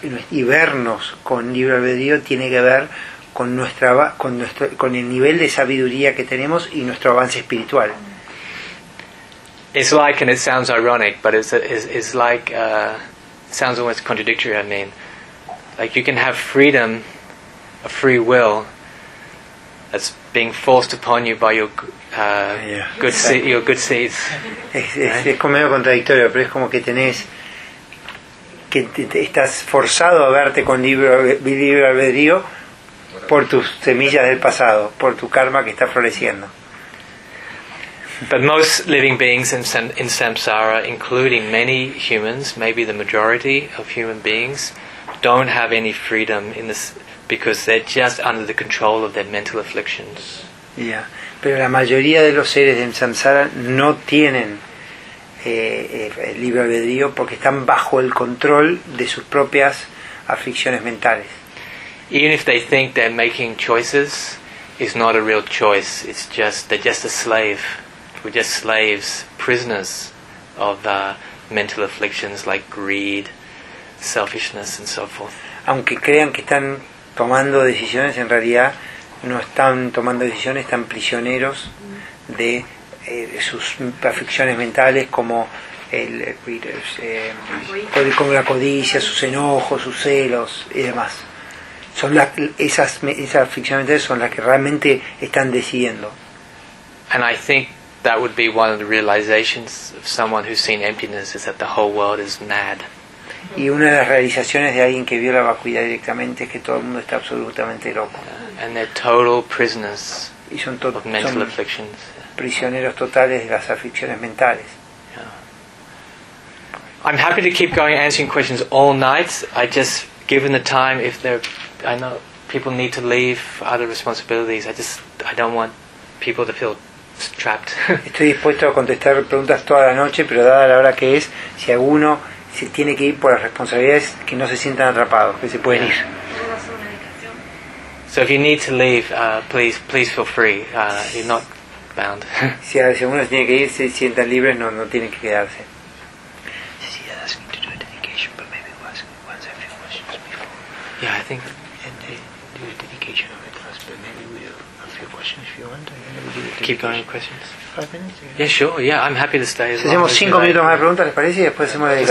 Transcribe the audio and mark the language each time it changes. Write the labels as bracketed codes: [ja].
[es] Y vernos con libre albedrío tiene que ver con el nivel de sabiduría que tenemos y nuestro avance espiritual. [en] It's like, and it sounds ironic, but it sounds almost contradictory. I mean, like, you can have freedom, a free will that's being forced upon you by your good seeds. [es] Es como medio contradictorio, pero es como que tenés que estás forzado a verte con libre albedrío por tus semillas del pasado, por tu karma que está floreciendo. [en] But most living beings in samsara, including many humans, maybe the majority of human beings, don't have any freedom in this, because they're just under the control of their mental afflictions. [es] Yeah, pero la mayoría de los seres en samsara no tienen libre albedrío porque están bajo el control de sus propias aflicciones mentales. [en] Even if they think they're making choices, it's not a real choice. It's just, they're just a slave. We're just slaves, prisoners of mental afflictions like greed, selfishness, and so forth. [es] Aunque crean que están tomando decisiones, en realidad no están tomando decisiones, están prisioneros de sus aflicciones mentales, como la codicia, sus enojos, sus celos y demás. Esas aflicciones mentales son las que realmente están decidiendo. [en] And I think that would be one of the realizations of someone who's seen emptiness, is that the whole world is mad. [es] Y una de las realizaciones de alguien que vio la vacuidad directamente es que todo el mundo está absolutamente loco. [en] And they're total prisoners of mental afflictions. [es] Prisioneros totales de las aflicciones mentales. Yeah. [en] I'm happy to keep going answering questions all night. I just, given the time, I know people need to leave for other responsibilities. I don't want people to feel trapped. [es] Estoy dispuesto a contestar preguntas toda la noche, pero dada la hora que es, si alguno se tiene que ir por las responsabilidades, que no se sientan atrapados, que se pueden ir. [en] So if you need to leave, please feel free. You're not bound. [es] Si alguno se tiene que ir, se sientan libres, no tienen que quedarse. [en] Cecilia is asking to do a dedication, but maybe we'll ask once I finish questions before. Yeah, I think. And do a dedication of it first, but maybe we'll have a few questions if you want. Keep going with questions. 5 minutes? Yeah, sure. Yeah, I'm happy to stay. [es] Si hacemos 5 minutos más de preguntas, ¿les parece? Y después hacemos la dedicación.